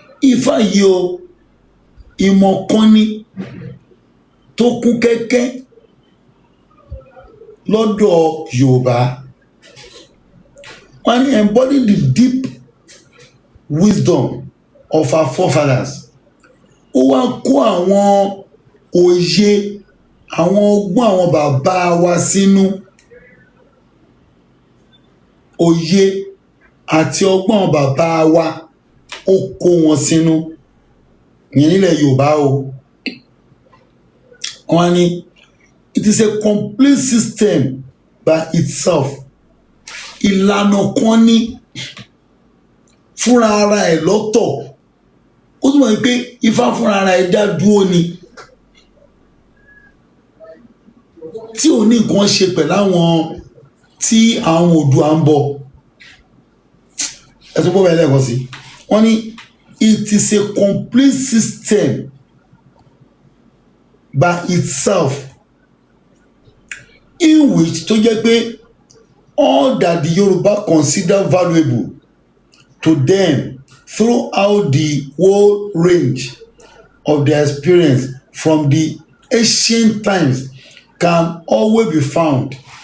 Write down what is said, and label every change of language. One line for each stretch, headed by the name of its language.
Yoruba: Ifá yìí o ìmọ̀ kan ní tó kún kẹ́kẹ́ lọ́dọ̀ Yorùbá. wọ́n ní
English: embody the deep wisdom of our forefathers.
Yoruba: ó wá kó àwọn òye àwọn ọgbọ́n àwọn bàbá wa sínú, òye àti ọgbọ́n àwọn bàbá wa ó kó wọn sínú yẹn nílẹ̀ Yorùbá o. wọ́n ní
English: it is a complete system by itself.
Yoruba: ìlànà kan ní fúnra ara ẹ̀ lọ́tọ̀, ó túmọ̀ pé Ifá fúnra ara ẹ̀ dá dúró ni tí ò ní nǹkan ṣe pẹ̀lú àwọn tí àwọn Oòduà ń bọ̀. ẹ tó gbọ́ bẹ́ẹ̀ lẹ́ẹ̀kan sí wọ́n ní
English: it is a complete system by itself in which
Yoruba: tó jẹ́ pé
English: all that the Yoruba consider valuable to them throughout the whole range of their experience from the ancient times can always be found.